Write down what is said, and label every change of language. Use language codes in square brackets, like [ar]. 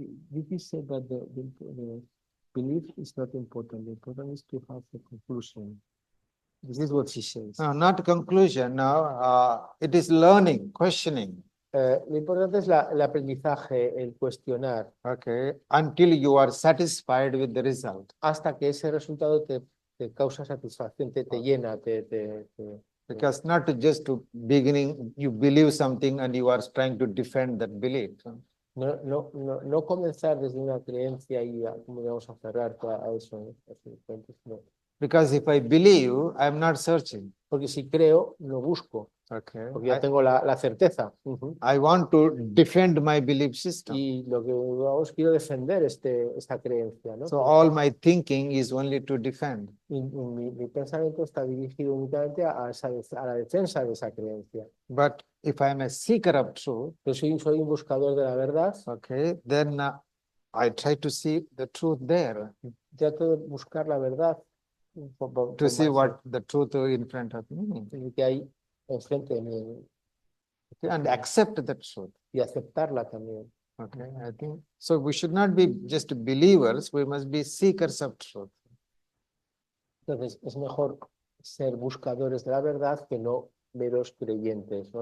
[en] Vicky said that the belief is not important. The important is to have the conclusion. This is what she says. No, not conclusion. No, it is learning, questioning. [es] Lo importante es el aprendizaje, el cuestionar. [en] Okay, until you are satisfied with the result. [es] Hasta que ese resultado te causa satisfacción, te llena, [en] Because not just to beginning, you believe something and you are trying to defend that belief. [es] No comenzar desde una creencia y como vamos a cerrar a eso. [en] No. Because if I believe, I am not searching. [es] Porque si creo, no busco. [en] Okay. [es] Porque ya tengo la certeza. [en] I want to defend my belief system. [es] Y lo que hago es quiero defender esta creencia, ¿no? [en] So all my thinking is only to defend. [es] Mi pensamiento está dirigido únicamente a la defensa de esa creencia. [en] But if I am a seeker of truth, [es] Pero soy un buscador de la verdad. [en] okay, then I try to see the truth there. [es] Trato de buscar la verdad. [en] To see what the truth in front of me. [es] Que hay enfrente de mí. [en] okay, and accept the truth. [es] y aceptarla también. [en] Okay, I think so. We should not be just believers, we must be seekers of truth. [es] Entonces, es mejor ser buscadores de la verdad que no meros creyentes, ¿no?